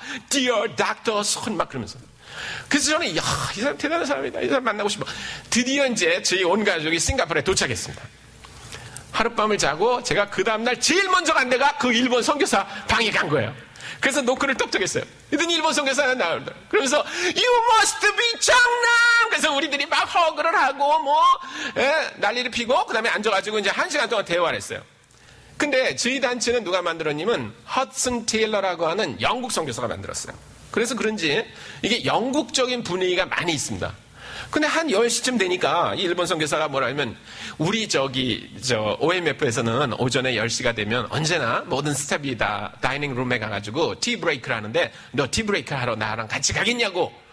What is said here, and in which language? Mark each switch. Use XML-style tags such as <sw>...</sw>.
<en>Dear Dr. Son</en> <ko>막 그러면서. 그래서 저는 이 사람 대단한 사람이다. 이 사람 만나고 싶어. 드디어 이제 저희 온 가족이 싱가포르에 도착했습니다. 하룻밤을 자고 제가 그 다음날 제일 먼저 간 데가 그 일본 선교사 방에 간 거예요. 그래서 노크를 똑똑했어요. 그랬더니 일본 선교사는 나오더라고요. 그러면서</ko> <en>You must be 장남!</en> <ko>그래서 우리들이 막 허그를 하고 난리를 피고 그 다음에 앉아가지고 이제 1시간 동안 대화를 했어요. 근데 저희 단체는 누가 만들었냐면 허슨 테일러라고 하는 영국 선교사가 만들었어요. 그래서 그런지 이게 영국적인 분위기가 많이 있습니다. 근데 한 10시쯤 되니까 이 일본 선교사가 뭐라 하면 우리 OMF에서는 오전에 10시가 되면 언제나 모든 스텝이 다 다이닝 룸에 가가지고 티 브레이크를 하는데 너 티 브레이크 하러 나랑 같이 가겠냐고.</ko>